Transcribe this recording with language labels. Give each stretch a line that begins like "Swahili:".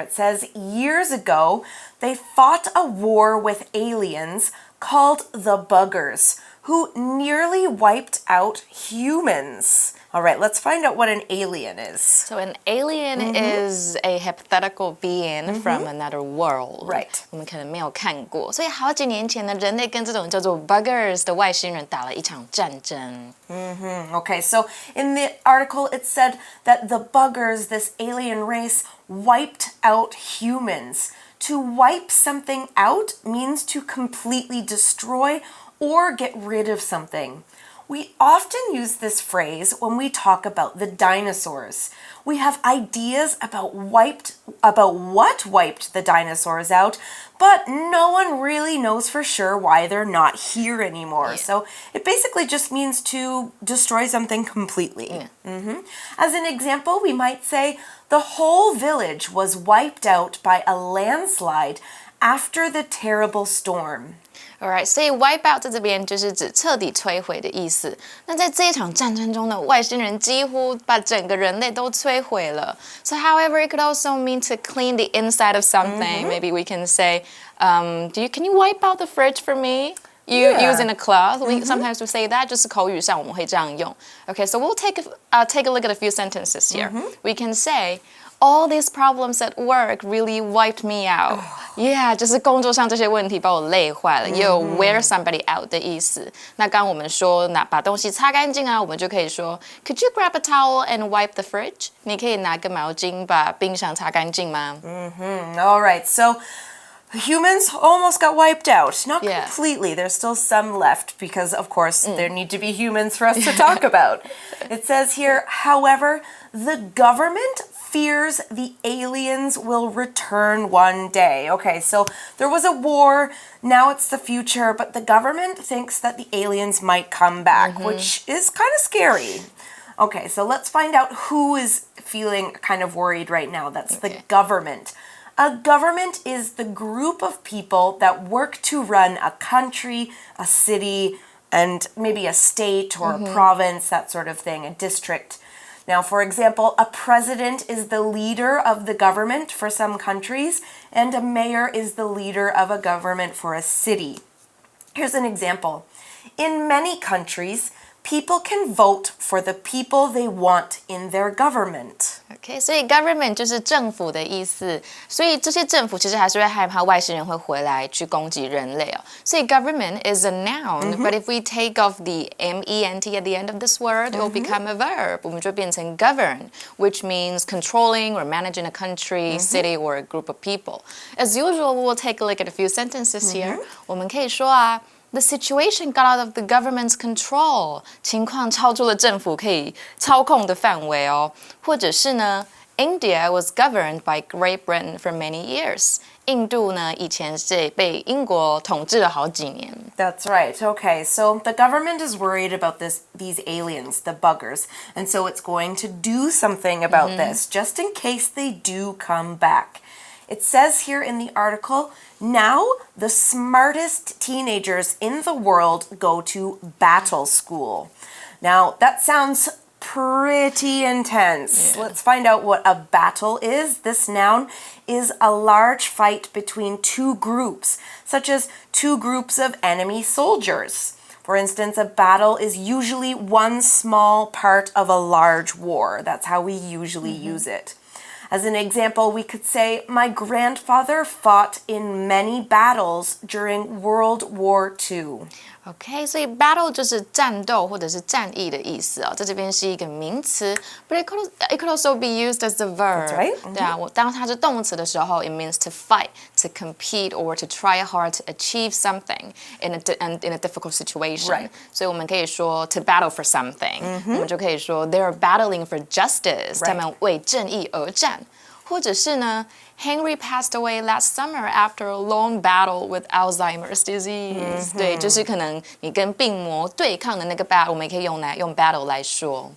English: It says, years ago, they fought a war with aliens called the Buggers, who nearly wiped out humans. All right, let's find out what an alien is. So an alien is a hypothetical being from another world. Right.
Chinese: 我们可能没有看过，所以好几年前呢，人类跟这种叫做 buggers 的外星人打了一场战争。
English: Okay, so in the article it said that the Buggers, this alien race, wiped out humans. To wipe something out means to completely destroy or get rid of something. We often use this phrase when we talk about the dinosaurs. We have ideas about what wiped the dinosaurs out, but no one really knows for sure why they're not here anymore. Yeah. So it basically just means to destroy something completely. As an example, we might say, the whole village was wiped out by a landslide after the terrible storm.
Chinese: Alright, 所以 wipe out 在这边就是指彻底摧毁的意思。那在这一场战争中呢，外星人几乎把整个人类都摧毁了。
English: So however, it could also mean to clean the inside of something. Maybe we can say, can you wipe out the fridge for me? Using a cloth. Sometimes we say that,
Chinese: 就是口语上我们会这样用。
English: Okay, so we'll take a look at a few sentences here. We can say, all these problems at work really wiped me out.
Chinese: Yeah, 就是工作上这些问题把我累坏了。也有 wear somebody out 的意思。那刚刚我们说把东西擦干净啊，我们就可以说
English: Could you grab a towel and wipe the fridge?
Chinese: 你可以拿个毛巾把冰箱擦干净吗
English: All right, so humans almost got wiped out. Not completely. There's still some left because, of course, there need to be humans for us to talk about. It says here, however, the government fears the aliens will return one day. Okay, so there was a war, now it's the future, but the government thinks that the aliens might come back, which is kind of scary. Okay, so let's find out who is feeling kind of worried right now. That's the government. A government is the group of people that work to run a country, a city, and maybe a state or a province, that sort of thing, a district. Now, for example, a president is the leader of the government for some countries, and a mayor is the leader of a government for a city. Here's an example. In many countries, people can vote for the people they want in their government.
Chinese: Okay, 所以 government 就是政府的意思，所以这些政府其实还是会害怕外星人会回来去攻击人类哦。所以
English: government is a noun, but if we take off the ment at the end of this word, it will become a verb.
Chinese: 我们就变成
English: govern, which means controlling or managing a country, city, or a group of people. As usual, we'll take a look at a few sentences here.
Chinese: 我们可以说啊。
English: The situation got out of the government's control.
Chinese: 情况超出了政府可以操控的范围哦。或者是呢
English: India was governed by Great Britain for many years.
Chinese: 印度呢以前是被英国统治了好几年。
English: That's right. Okay, so the government is worried about these aliens, the buggers, and so it's going to do something about this, just in case they do come back. It says here in the article, now the smartest teenagers in the world go to battle school. Now, that sounds pretty intense. Let's find out what a battle is. This noun is a large fight between two groups, such as two groups of enemy soldiers. For instance, a battle is usually one small part of a large war. That's how we usually use it. As an example, we could say, my grandfather fought in many battles during World War II.
Chinese: OK， 所以 battle 就是战斗或者是战役的意思哦，在这边是一个名词 ，
English: but it could also be used as a verb. That's right.
Chinese: 对啊，当它是动词的时候
English: ，it means to fight, to compete, or to try hard to achieve something in a difficult situation. Right.
Chinese: 所以我们可以说 to battle for something，我们就可以说
English: they are battling for justice，
Chinese: 他们为正义而战。或者是呢
English: Henry passed away last summer after a long battle with Alzheimer's disease.
Chinese: 对，就是可能你跟病魔对抗的那个 battle， 我们也可以用 battle 来说。